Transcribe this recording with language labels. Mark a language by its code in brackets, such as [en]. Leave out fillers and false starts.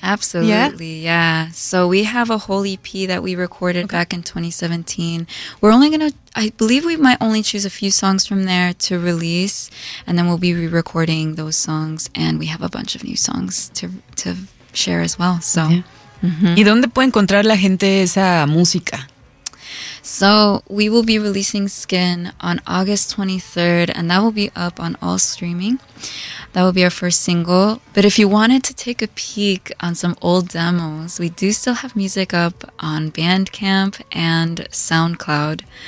[en] Absolutely, yeah. So we have a whole EP that we recorded back in 2017. We're only going to, I believe we might only choose a few songs from there to release, and then we'll be re-recording those songs, and we have a bunch of new songs to share as well. So. [es] ¿Y dónde puede encontrar la gente esa música? [en] So we will be releasing Skin on August 23rd, and that will be up on all streaming. That will be our first single. But if you wanted to take a peek on some old demos, we do still have music up on Bandcamp and SoundCloud.